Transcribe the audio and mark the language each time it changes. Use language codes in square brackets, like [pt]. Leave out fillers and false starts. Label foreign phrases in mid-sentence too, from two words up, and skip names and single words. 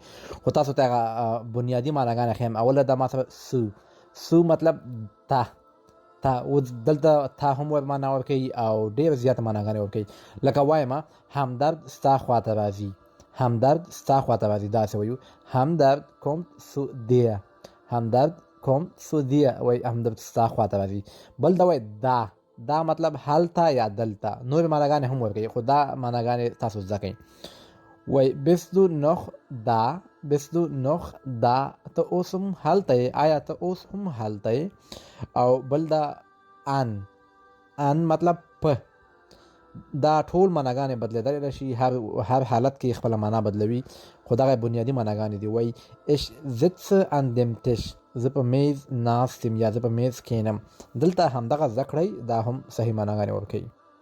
[ps] خو تاسو ته هغه بنیادي معناګانې ښیم. اوله دا ما سره سو مطلب تا اوس دلته تا هم ور معنا ورکوي او ډېر زیاته معناګانې ورکوي. لکه وایم همدرد ستا خواته راځي، همدرد ستا خواته راځي، داسې وایو همدرد [de] kommt zu dir، [ps] همدرد [de] kommt zu dir، [ps] وایي همدرد ستا خواته راځي. بل دا وایي دا مطلب هلته یا دلته. نورې معناګانې هم ورکوي خو دا معناګانې تاسو زده کړئ. [de] وایي bist du noch da، bist du noch da، [ps] ته اوس هم هلته یې، آیا ته اوس هم هلته یې. او بل دا ان مطلب په. دا ټول معناګانې بدلیدلی شي، هر حالت کې خپله معنا بدلوي، خو دغه بنیادي معناګانې دي. [de] وایي ich sitze an dem Tisch، [ps] زه په میز ناست یم یا زه په میز کښېنم. دلته همدغه زده کړئ، دا هم صحیح معناګانې ورکوي.